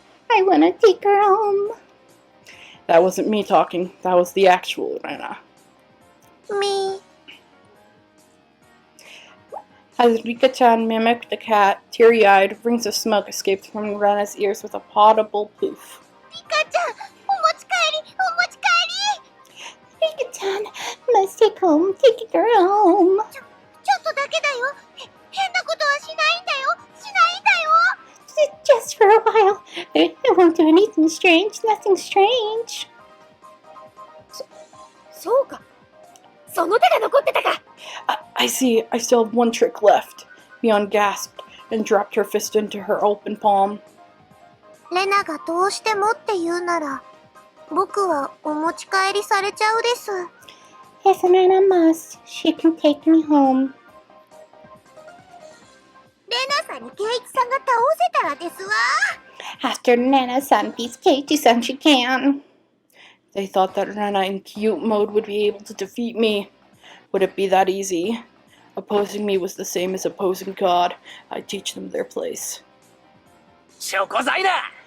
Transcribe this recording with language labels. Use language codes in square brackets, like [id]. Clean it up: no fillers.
[en] I wanna take her home. That wasn't me talking. That was the actual Rena. Me. As Rika-chan mimicked the cat, teary-eyed, rings of smoke escaped from Rena's ears with a audible poof. [ja] Rika-chan, お持ち帰り, [en] Rika-chan must take home, taking her home. [ja] ちょっとだけだよ。変なことはしないんだよ。しないんだよ。 [en] Just for a while. I won't do anything strange. Nothing strange. [ja] そうか。その手が残ってたか。 [en] I see. I still have one trick left. Mion gasped and dropped her fist into her open palm. [ja] レナがどうしてもって言うなら、僕はお持ち帰りされちゃうです。 [en] Yes, Nana must. She can take me home. [ja] レナさんにケイチさんが倒せたらですわ。 [en] After Nana-san beats Keiichi-san, she can. They thought that Rena in cute mode would be able to defeat me. Would it be that easy? Opposing me was the same as opposing God. I'd teach them their place. [ja] 証拠罪だ。